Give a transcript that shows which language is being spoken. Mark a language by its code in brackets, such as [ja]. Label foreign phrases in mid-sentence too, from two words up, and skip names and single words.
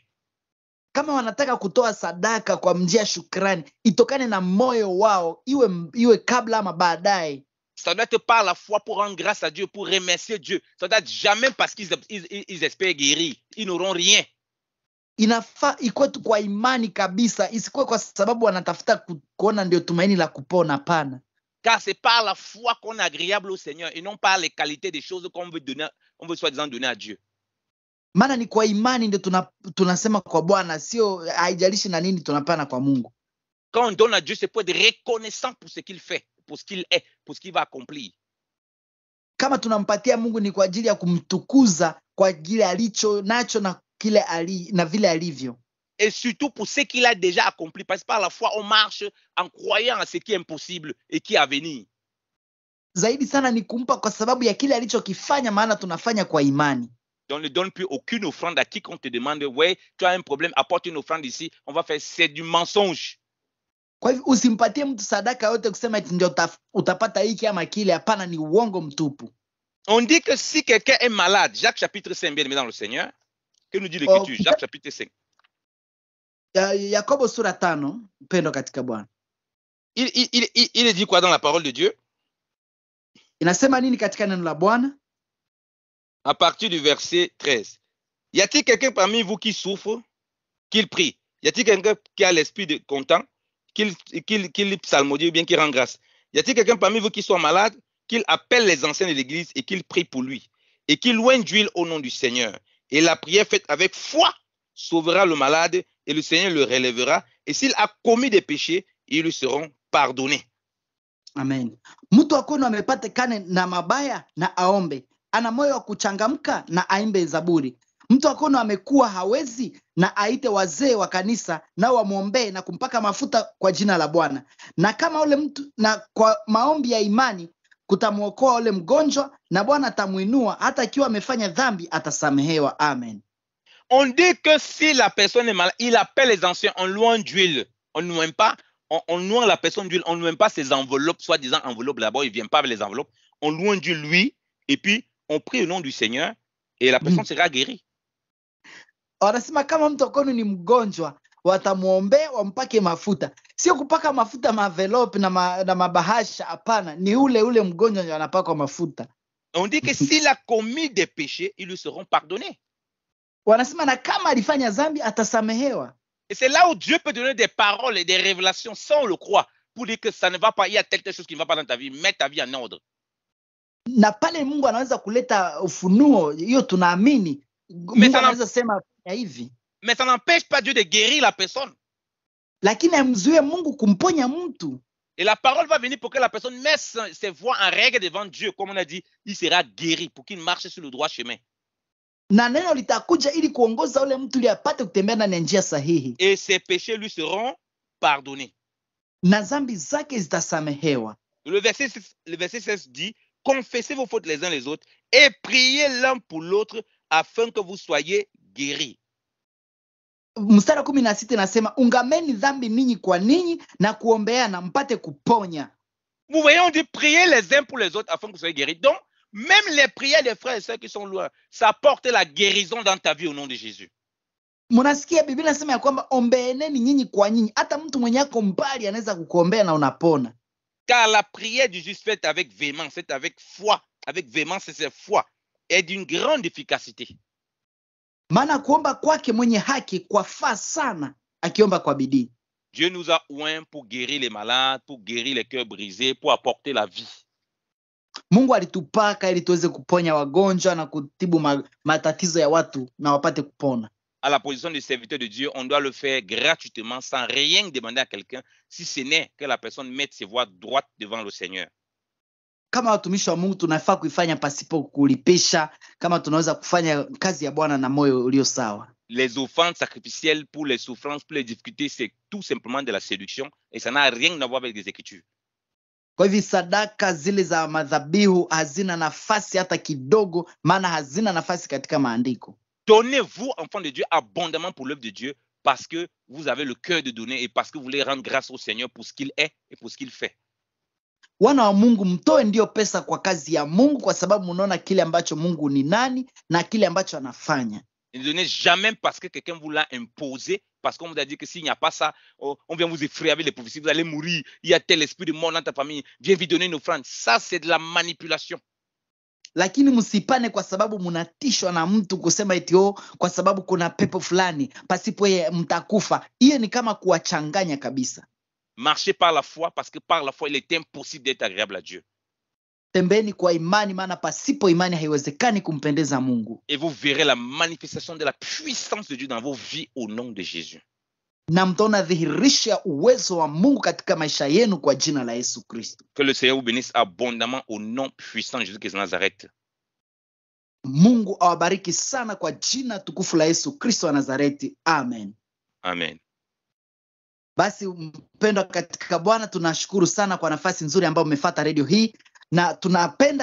[sw] Kama wanataka kutoa sadaka kwa njia ya shukrani, itokane na moyo wao, iwe kabla ama baadaye. [fr] Ça doit être par la foi pour rendre grâce à Dieu, pour remercier Dieu. Ça doit être jamais parce qu'ils espèrent guérir. Ils n'auront rien. [sw] Inafaa ikuwe tu kwa imani kabisa, isikuwe kwa sababu wanatafuta kuona ndio tumaini la kupona. Hapana. [fr] Car c'est par la foi qu'on est agréable au Seigneur et non par les qualités des choses qu'on veut donner, on veut soi-disant donner à Dieu. [sw] Maana ni kwa imani ndio tunasema kwa Bwana, sio haijalishi na nini tunapana kwa Mungu. [fr] Quand on donne à Dieu, c'est pour être reconnaissant pour ce qu'il fait, pour ce qu'il est, pour ce qu'il va accomplir. [sw] Kama tunampatia Mungu ni kwa ajili ya kumtukuza kwa ajili alicho nacho na kile na vile alivyo. [fr] Et surtout pour ce qu'il a déjà accompli, parce que par la foi on marche en croyant à ce qui est impossible et qui est à venir. [sw] Zaidi sana ni kumpa kwa sababu ya kile alichokifanya, maana tunafanya kwa imani. [fr] On ne donne plus aucune offrande à qui qu'on te demande, ouais, tu as un problème, apporte une offrande ici, on va faire, c'est du mensonge. [sw] Kwa hivyo usimpatie mtu sadaka yote kusema eti ndio utapata hiki ama kile. Hapana, ni uongo mtupu. [fr] On dit que si quelqu'un est malade, Jacques chapitre 5, bien aimé dans le Seigneur, que nous dit l'Écriture, Jacques chapitre 5. [sw] Yakobo sura 5, mpendo katika Bwana. [fr] Il dit quoi dans la parole de Dieu? [sw] Inasema nini katika neno la Bwana? [fr] À partir du verset 13. Y a-t-il quelqu'un parmi vous qui souffre, qu'il prie? Y a-t-il quelqu'un qui a l'esprit de content, qu'il psalmodie ou bien qu'il rend grâce? Y a-t-il quelqu'un parmi vous qui soit malade, qu'il appelle les anciens de l'église et qu'il prie pour lui, et qu'il loigne d'huile au nom du Seigneur? Et la prière faite avec foi sauvera le malade, et le Seigneur le relèvera. Et s'il a commis des péchés, ils lui seront pardonnés. Amen. [sw] Mtu akono amepatikane na mabaya na aombe. Ana moyo wa kuchangamka na aimbe zaburi. Mtu akono amekuwa hawezi na aite wazee wa kanisa na wamuombe na kumpaka mafuta kwa jina la Bwana. Na kama ule mtu na kwa maombi ya imani kutamuokoa ule mgonjwa na Bwana atamuinua, hata ikiwa amefanya dhambi atasamehewa. Amen. [fr] On dit que si la personne est malade, il appelle les anciens, on loin d'huile. On ne loin pas, on loin la personne d'huile, on ne loin pas ses enveloppes, soi-disant enveloppes d'abord, il ne vient pas avec les enveloppes. On loin d'huile lui, et puis on prie au nom du Seigneur, et la personne sera guérie. [sw] Wanasema kama mtu akono ni mgonjwa, watamuombe wampake mafuta. Sio kupaka mafuta maenvelope na mabahasha, hapana, ni ule mgonjwa ndio anapaka mafuta. [fr] On dit que s'il a commis des péchés, ils lui seront pardonnés. [sw] Wanasema na kama alifanya dhambi atasamehewa. [fr] Et c'est là où Dieu peut donner des paroles et des révélations sans le croire, pour dire que ça ne va pas, il y a quelque chose qui ne va pas dans ta vie, mets ta vie en ordre. [sw] Na pale Mungu anaweza kuleta ufunuo, hiyo tunaamini. Mungu anaweza sema hivi. [fr] Mais ça n'empêche pas Dieu de guérir la personne. [sw] Lakini amzuie Mungu kumponya mtu. [fr] Et la parole va venir pour que la personne mette ses voies en règle devant Dieu. Comme on a dit, il sera guéri pour qu'il marche sur le droit chemin. [sw] Na neno litakuja ili kuongoza ule mtu ili apate kutembea ndani ya njia sahihi. [fr] Et ses péchés lui seront pardonnés. [sw] Na dhambi zake zitasamehewa. [fr] Le verset 16 dit, confessez vos fautes les uns les autres et priez l'un pour l'autre afin que vous soyez guéris. [sw] Mstari 16 nasema ungameni dhambi ninyi kwa ninyi na kuombeana mpate kuponya. [fr] Vous voyez, on dit prier les uns pour les autres afin que vous soyez guéris. Donc, même les prières des frères et sœurs qui sont loin, ça apporte la guérison dans ta vie au nom de Jésus. [sw] Mnasikia Biblia inasema ya kwamba ombeeneni nyinyi kwa nyinyi. Hata mtu mwenye yako mbali anaweza kukuombea na unapona. [fr] Car la prière du juste faite avec véhémence, faite avec foi, avec véhémence et c'est foi, est d'une grande efficacité. [sw] Maana kuomba kwake mwenye haki kwafaa sana akiomba kwa bidii. [fr] Dieu nous a oint pour guérir les malades, pour guérir les cœurs brisés, pour apporter la vie. [sw] Mungu alitupaka ili tuweze kuponya wagonjwa na kutibu matatizo ya watu na wapate kupona. [fr] À la position de serviteur de Dieu, on doit le faire gratuitement sans rien demander à quelqu'un, si ce n'est que la personne mette ses voies droites devant le Seigneur. [sw] Kama watumishi wa Mungu tunafaa kuifanya pasipo kulipisha, kama tunaweza kufanya kazi ya Bwana na moyo ulio sawa. [fr] Les offrandes sacrificielles pour les souffrances, pour les difficultés, c'est tout simplement de la séduction et ça n'a rien à voir avec les Écritures. [sw] Kwa hivyo sadaka zile za madhabihu hazina nafasi hata kidogo, maana hazina nafasi katika maandiko. [fr] Donnez-vous, enfants de Dieu, abondamment pour l'œuvre de Dieu, parce que vous avez le cœur de donner et parce que vous voulez rendre grâce au Seigneur pour ce qu'il est et pour ce qu'il fait. [sw] Wana wa Mungu, mtoe ndio pesa kwa kazi ya Mungu, kwa sababu mnaona kile ambacho Mungu ni nani na kile ambacho anafanya. [fr] Ne donnez jamais parce que quelqu'un vous l'a imposé, parce qu'on vous a dit que s'il n'y a pas ça, on vient vous effrayer avec les prophéties, vous allez mourir, il y a tel esprit de mort dans ta famille, viens lui donner une offrande. Ça, c'est de la manipulation. [sw] Lakini msipane kwa sababu mnatishwa na mtu kusema eti kwa sababu kuna pepo fulani pasipo yeye mtakufa. Hiyo ni kama kuwachanganya kabisa. [fr] Marchez par la foi, parce que par la foi, il est impossible d'être agréable à Dieu. [sw] Tembeni kwa imani, maana pasipo imani haiwezekani kumpendeza Mungu. [fr] Et vous verrez la manifestation de la puissance de Dieu dans vos vies au nom de Jésus. [sw] Na mtaona dhihirisho ya uwezo wa Mungu katika maisha yenu kwa jina la Yesu Kristo. [fr] Que le Seigneur vous bénisse abondamment au nom puissant de Jésus-Christ de Nazareth. [sw] Mungu awabariki sana kwa jina tukufu la Yesu Kristo wa Nazareti. Amen. Amen. Basi mpendwa katika Bwana, tunashukuru sana kwa nafasi nzuri ambayo umefuata redio hii, na tunapenda